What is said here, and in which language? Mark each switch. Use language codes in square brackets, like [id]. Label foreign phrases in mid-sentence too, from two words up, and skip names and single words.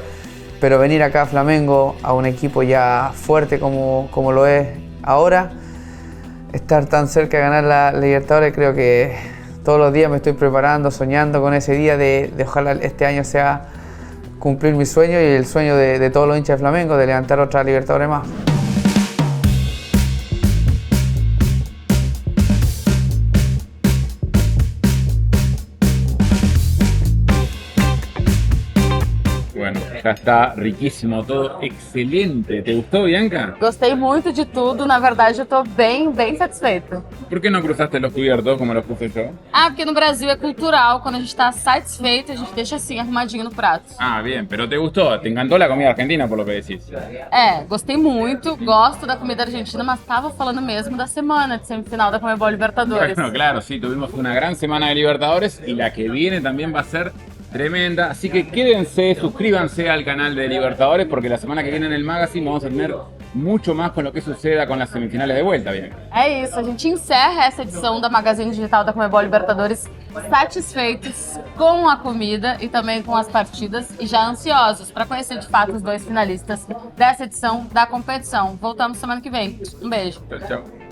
[es] Pero venir acá a Flamengo, a un equipo ya fuerte como lo es ahora, estar tan cerca de ganar la Libertadores, creo que todos los días me estoy preparando, soñando con ese día de ojalá este año sea cumplir mi sueño y el sueño de todos los hinchas de Flamengo, de levantar otra Libertadores más. Bueno, [pt] já está riquíssimo, todo excelente. [es] ¿Te gustó, Bianca? [pt] Gostei muito de tudo, na verdade eu tô bem satisfeita. [es] ¿Por qué no cruzaste los cubiertos como los puse yo? [pt] Ah, porque no Brasil é cultural, quando a gente tá satisfeito, a gente deixa assim, arrumadinho no prato. [es] Ah, bien, pero te gustó, te encantó la comida argentina por lo que decís. [pt] Gostei muito, gosto da comida argentina, mas tava falando mesmo da semana de semifinal da Conmebol Libertadores. [es] Bueno, claro, sí, tuvimos una gran semana de Libertadores y la que viene también va a ser tremenda, así que quédense, suscríbanse al canal de Libertadores porque la semana que viene en el Magazine vamos a tener mucho más con lo que suceda con las semifinales de vuelta, bien. [pt] É isso, a gente encerra essa edição da Magazine Digital da Conmebol Libertadores satisfeitos com a comida e também com as partidas e já ansiosos para conhecer de fato os 2 finalistas dessa edição da competição. Voltamos semana que vem.